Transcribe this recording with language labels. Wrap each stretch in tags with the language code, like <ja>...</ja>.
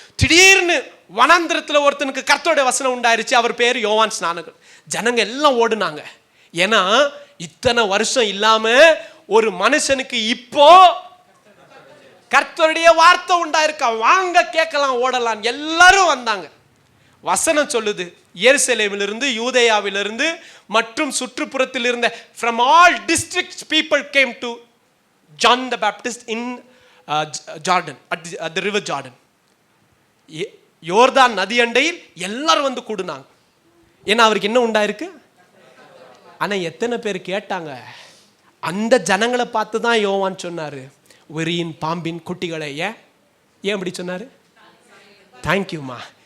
<ta>திடீர்னு வனாந்திரத்தில் ஒருத்தனுக்கு கர்த்தருடைய வசனம் உண்டாயிருச்சு. அவர் பேர் யோவான் ஸ்நானகன். ஜனங்க எல்லாம் ஓடுனாங்க. ஏன்னா இத்தனை வருஷம் இல்லாம ஒரு மனுஷனுக்கு இப்போ கர்த்தருடைய வார்த்தை உண்டாயிருக்கா, வாங்க கேட்கலாம், ஓடலாம். எல்லாரும் வந்தாங்க. வசனம் சொல்லுது, எருசலேமிலிருந்து, யூதேயாவிலிருந்து மற்றும் சுற்றுப்புறத்தில் இருந்த</ta> <en>from all districts people came to John the Baptist in Jordan, at the river Jordan.</en> <ta>யோர்தான் நதி அண்டையில் எல்லாரும் வந்து கூடுனாங்க. ஏன்னா அவருக்கு என்ன உண்டாயிருக்கு. ஆனா எத்தனை பேர் கேட்டாங்க? அந்த ஜனங்களை பார்த்து தான் யோவான் சொன்னாரு, வெறியின் பாம்பின் குட்டிகளை. ஏன் அப்படி சொன்னாரு? தேங்க்யூமா.</ta>